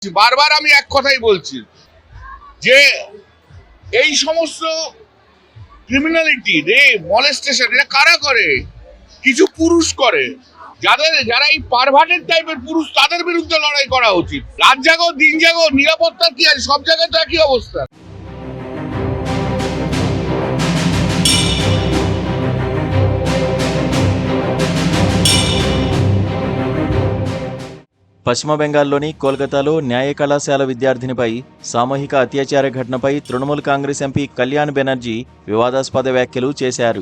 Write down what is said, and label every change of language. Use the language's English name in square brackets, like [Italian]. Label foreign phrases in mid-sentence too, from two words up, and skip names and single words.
[Bangla] বারবার আমি এক কথাই বলছি যে এই সমস্ত [English] criminality rape molestation [Bangla] এটা কারা করে? কিছু পুরুষ করে, যারা এই পারভার্টেড টাইপের পুরুষ, তাদের বিরুদ্ধে লড়াই করা উচিত। রাত জাগো দিন জাগো, নিরাপত্তা কি আছে? সব জায়গায় তো একই অবস্থা। [Telugu] పశ్చిమ బెంగాల్లోని కోల్కతాలో న్యాయ కళాశాల విద్యార్థినిపై సామూహిక అత్యాచార ఘటనపై తృణమూల్ కాంగ్రెస్ ఎంపీ కళ్యాణ్ బెనర్జీ వివాదాస్పద వ్యాఖ్యలు చేశారు.